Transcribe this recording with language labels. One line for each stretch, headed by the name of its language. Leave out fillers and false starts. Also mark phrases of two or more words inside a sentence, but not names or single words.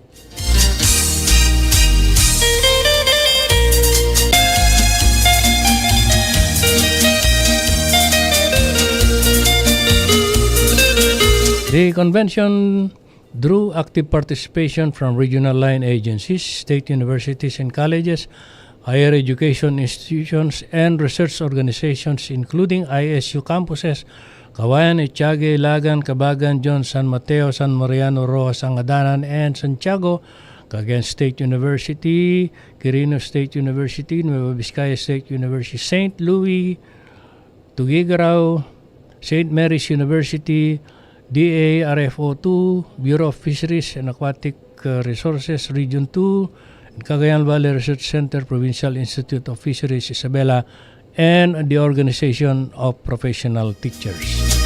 English: The convention drew active participation from regional line agencies, state universities and colleges, higher education institutions, and research organizations, including ISU campuses, Kawayan, Etiague, Ilagan, Cabagan, John, San Mateo, San Mariano, Rojas, Angadanan, and Santiago, Cagayan State University, Quirino State University, Nueva Vizcaya State University, St. Louis, Tuguegarao, St. Mary's University, DARFO2, Bureau of Fisheries and Aquatic Resources, Region 2, Cagayan Valley Research Center, Provincial Institute of Fisheries, Isabela, and the Organization of Professional Teachers.